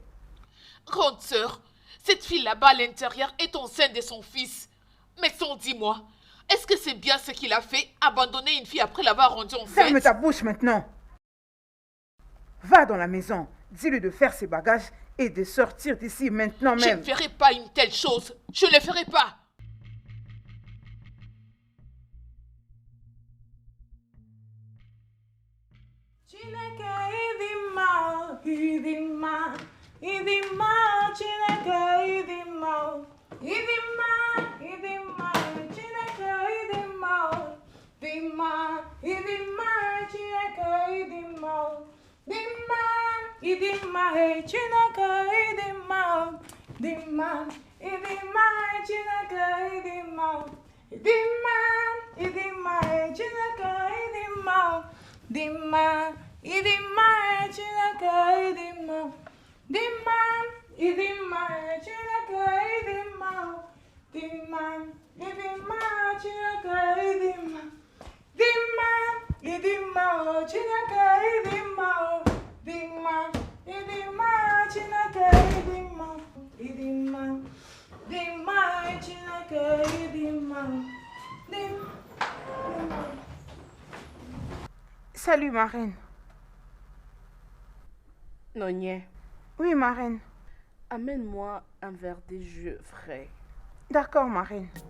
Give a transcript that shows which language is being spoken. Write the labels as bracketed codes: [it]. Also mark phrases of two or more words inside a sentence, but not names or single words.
[fr] Grande sœur, cette fille là-bas à l'intérieur est enceinte de son fils. Mais dis-moi, est-ce que c'est bien ce qu'il a fait, abandonner une fille après l'avoir rendue enceinte? Ferme ta bouche maintenant. Va dans la maison. Dis-lui de faire ses bagages et de sortir d'ici maintenant Je même. ne ferai pas une telle chose. Je ne le ferai pas. [ig] Chineke ịdị mma, ịdị mma, ịdị mma, Chineke ịdị mma, ịdị mma, ịdị mma, Chineke ịdị mma, dị mma, ịdị mma, Chineke ịdị mma, dị mma, ịdị mma, Chineke ịdị mma, dị mma, ịdị mma, Chineke ịdị mma, dị mma, ịdị mma, Chineke ịdị mma. Dimma, idimma, Chineke, idimma. Dimma, idimma, Chineke, idimma. Dimma, idimma, Chineke, idimma. Dimma, idimma, Chineke, idimma. Dimma, idimma, Chineke, idimma. Idimma, dimma, Chineke, idimma. Dimma. [fr] Salut, ma reine. Nonye, Oui, ma reine. amène-moi un verre de jus frais. D'accord, ma reine.